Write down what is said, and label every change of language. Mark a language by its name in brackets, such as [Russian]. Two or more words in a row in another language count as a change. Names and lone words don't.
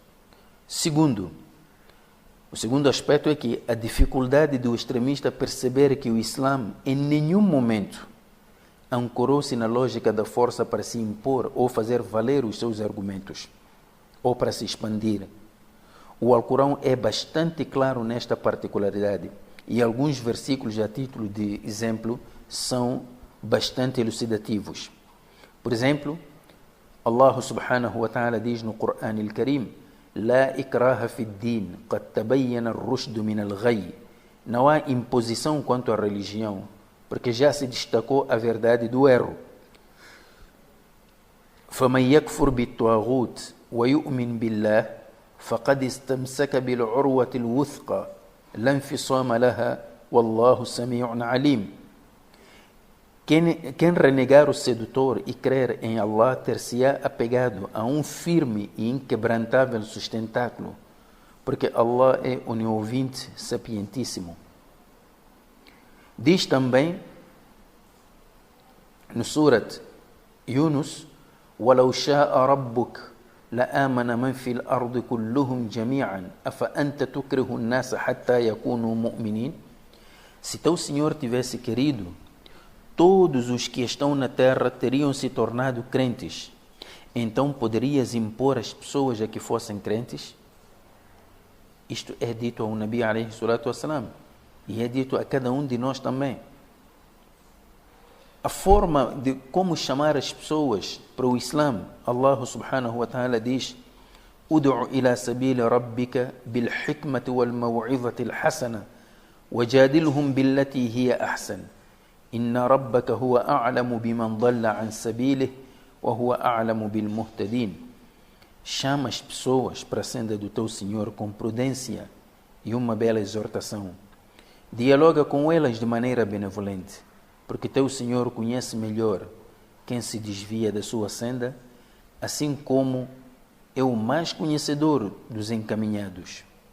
[Portuguese] O segundo aspecto é que a dificuldade do extremista perceber que o Islã em nenhum momento ancorou-se na lógica da força para se impor ou fazer valer os seus argumentos, ou para se expandir. O Alcorão é bastante claro nesta particularidade e alguns versículos a título de exemplo são bastante elucidativos. Por exemplo, [Arabic] الله سبحانه وتعالى [Portuguese] diz no Corão al-Karim: [Arabic] لا إكراه في الدين قد تبين الرشد من الغي. [Portuguese] Não há imposição quanto à religião, porque já se destacou a verdade do erro. [Arabic] فَمَنْ يَكْفُرْ بِالطَّاغُوتِ وَيُؤْمِنْ بِاللَّهِ فَقَدْ اسْتَمْسَكَ بِالْعُرْوَةِ الْوُثْقَى لَا انْفِصَامَ لَهَا وَاللَّهُ سَمِيعٌ عَلِيمٌ. [Portuguese] Quem renegar o sedutor e crer em Allah ter-se-á apegado a um firme e inquebrantável sustentáculo, porque Allah é oniovinte, sapientíssimo. Diz também no Surat Yunus: [Arabic] وَلَوْ شَاءَ رَبُّكَ لَآمَنَ مَنْ فِي الْأَرْضِ كُلُّهُمْ جَمِيعًا أَفَأَنْتَ تُكْرِهُ النَّاسَ حَتَّى يَكُونُوا مُؤْمِنِينَ. [Portuguese] Se teu Senhor tivesse querido, todos os que estão na terra teriam se tornado crentes. Então poderias impor as pessoas a que fossem crentes? Isto é dito ao [Arabic] النبي عليه الصلاة والسلام, [Portuguese] e é dito a cada um de nós também. A forma de como chamar as pessoas para o Islã, [Arabic] الله سبحانه وتعالى diz: ادع إلى سبيل ربك بالحكمة والموعظة الحسنة وجادلهم بالتي هي أحسن إن ربك هو أعلم بمن ضل عن سبيله وهو أعلم بالمهتدين. [Portuguese] Chama as pessoas para a senda do teu Senhor com prudência e uma bela exortação. Dialoga com elas de maneira benevolente, porque teu Senhor conhece melhor quem se desvia da sua senda, assim como é o mais conhecedor dos encaminhados.